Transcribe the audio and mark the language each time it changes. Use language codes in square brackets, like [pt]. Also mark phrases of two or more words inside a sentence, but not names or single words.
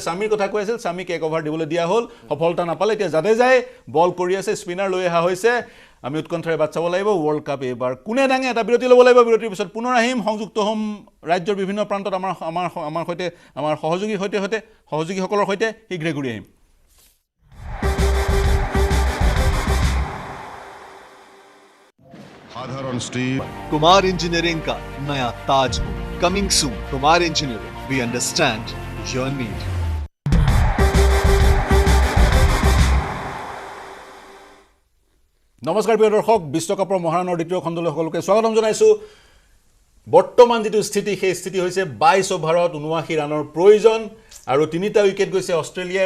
[as] স্বামীৰ কথা কৈ আছিল, স্বামীক 1 অভাৰ দিবলৈ দিয়া হ'ল, সফলতা নাপালে, এতিয়া জাদেজাই বল কৰি আছে, স্পিনাৰ লৈ অহা হৈছে। আমি উৎকণ্ঠাৰে বাট চাব লাগিব [en] world cup [as] এইবাৰ কোনে দাঙে। এটা বিৰতি ল'ব লাগিব, বিৰতিৰ পিছত পুনৰ আহিম, সংযুক্ত হ'ম ৰাজ্যৰ বিভিন্ন প্ৰান্তত আমাৰ সৈতে, আমাৰ সহযোগীসকলৰ সৈতে শীঘ্ৰে ঘূৰি আহিম। [hi] साधारण स्टील कुमार इंजीनियरिंग का नया ताज हो, [en] coming soon. [hi] कुमार इंजीनियरिंग, [en] we understand your need. [as] নমস্কাৰ প্ৰিয় দৰ্শক, বিশ্বকাপৰ মহাৰণৰ দ্বিতীয় খণ্ডলৈ সকলোকে স্বাগতম জনাইছোঁ। বৰ্তমান যিটো স্থিতি, সেই স্থিতি হৈছে 22 অভাৰত 79 ৰানৰ প্ৰয়োজন, আৰু 3টা উইকেট গৈছে অষ্ট্ৰেলিয়াৰ।